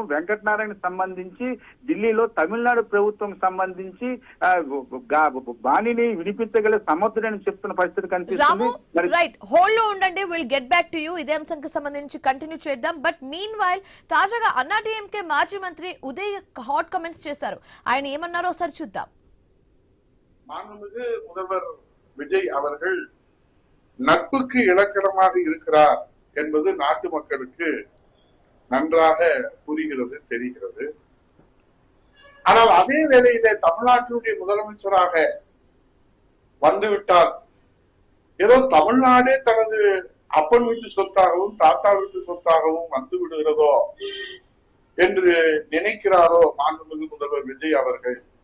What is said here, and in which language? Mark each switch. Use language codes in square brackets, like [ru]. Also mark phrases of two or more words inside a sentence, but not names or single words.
[te] వెంకటనారాయణ సంబంధించి ఢిల్లీలో తమిళనాడు ప్రభుత్వం సంబంధించి బాణిని వినిపించగల సమర్థుడని చెప్తున్న పరిస్థితి కనిపిస్తుంది. రైట్, హోల్డ్ లో ఉండండి, [en] will get back to you. [te] ఇదే అంశానికి సంబంధించి కంటిన్యూ చేద్దాం. [en] but meanwhile [te] తాజాగా అన్నాడీఎంకే మాజీ మంత్రి ఉదయ్ [en] hot comments [te] చేశారు. ఆయన ఏమన్నారో ఒకసారి చూద్దాం. [ta] மாண்புமிகு முதல்வர் விஜய் அவர்கள் நட்புக்கு இலக்கணமாக இருக்கிறார் என்பது நாட்டு மக்களுக்கு நன்றாக புரிகிறது, தெரிகிறது. ஆனால் அதே வேளையிலே தமிழ்நாட்டினுடைய முதலமைச்சராக வந்துவிட்டார், ஏதோ தமிழ்நாடே தனது அப்பன் வீட்டு சொத்தாகவும் தாத்தா வீட்டு சொத்தாகவும் வந்து விடுகிறதோ என்று நினைக்கிறாரோ மாண்புமிகு முதல்வர் விஜய் அவர்கள்.